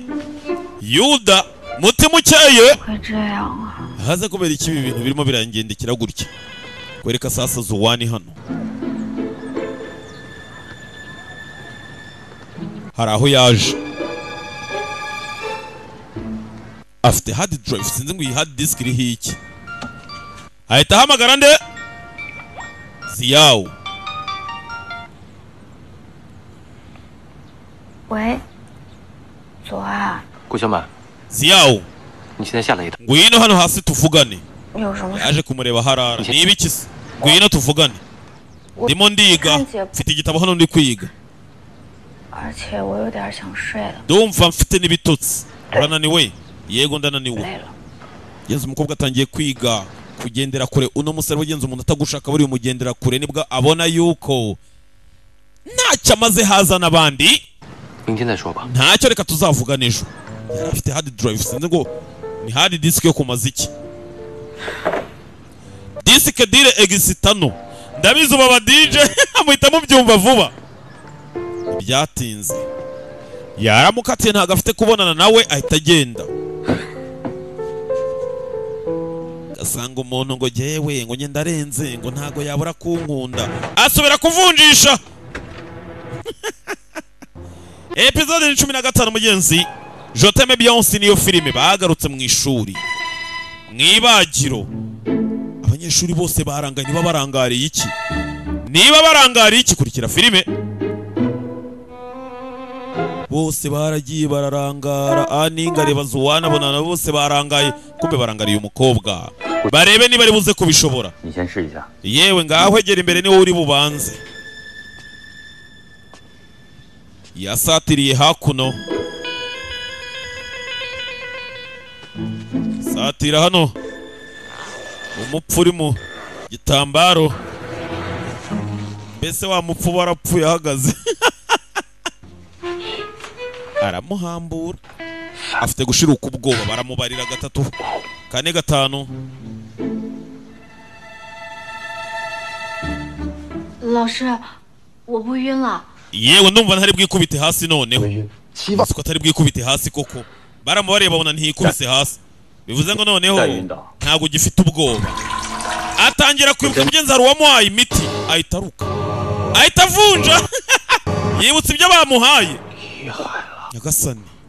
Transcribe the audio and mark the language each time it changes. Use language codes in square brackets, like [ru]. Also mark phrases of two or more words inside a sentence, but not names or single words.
[rw] Yuda mutima ukeye haza kubera iki ibi bintu birimo birangendekera gutya. Kwereka sasa Zuwani hano hari aho yaje, afite [en] hard drive, [rw] sinzi ngo iyi [en] hard disk [rw] iri hiki. Ahita ahamagara nde? Ziyawo. [zh] 喂，左岸。顾小满， Ziyawo, 你现在下来一趟。 [rw] ngwino hano hasi tuvugane. [zh] 有什么事？ [rw] Yaje kumureba harara. Ni ibiki se? Ngwino tuvugane. Ndimo ndiga, mfite igitabo hano ndi kwiga. [zh] 而且我有点想睡了。 [rw] Ndumva mfite n'ibitotsi. Urananiwe? Yego ndananiwe. [zh] 累了。 [rw] Yezu umukobwa atangiye kwiga kugendera kure. Uno musore wagenze umuntu atagushaka bari umugendera kure nibwo abona yuko ntacyo amaze haza n'abandi. [zh] 明天再说吧。 [rw] Ntacyo reka tuzavugana ejo. Yari afite [en] hard drive, [rw] sinzi ngo ni [en] hard disk [rw] yo kumaziki. Disk dire exitano. Ndabizi baba DJ amuhita mubyumva vuba. Byatinze. Yaramukatiye ntago afite kubonana nawe ahita agenda. Gasanga umuntu ngo jewe ngo njye ndarenze ngo ntago yabura kunkunda. Asubira kuvunjisha. Episode 15 mugenzi. Je t'aime bien niyo filime bagarutse mu ishuri. Mwibagiro. Abanyeshuri bose baranganye, niba barangariye iki? Niba barangariye iki kurikira filime? Bose baragiye bararangara. Aninga reba Zuwani abonana bose barangaye. Kumbe barangariye umukobwa. Barebe niba ari buze kubishobora. [zh] 你先试一下。 [rw] Yewe ngaho egera imbere niwe uri bubanze. Yasatiriye hakuno. Satira hano. Umupfu uri mu gitambaro. mbese wa mupfu warapfuye ahagaze aramuhambura afite gushiruka ubwoba baramubarira 3 4 5 [zh] 老师，我不晕了。 [rw] yewe ndumva ntari bwikubite hasi noneho siko atari bwikubite hasi koko baramubariye babona ntiyikubise hasi bivuze ngo noneho ntago ugifite ubwoba atangira kwibuka mugenzi wamuhaye imiti ahita aruka ahita avunja yibutse ibyo bamuhaye nyagasani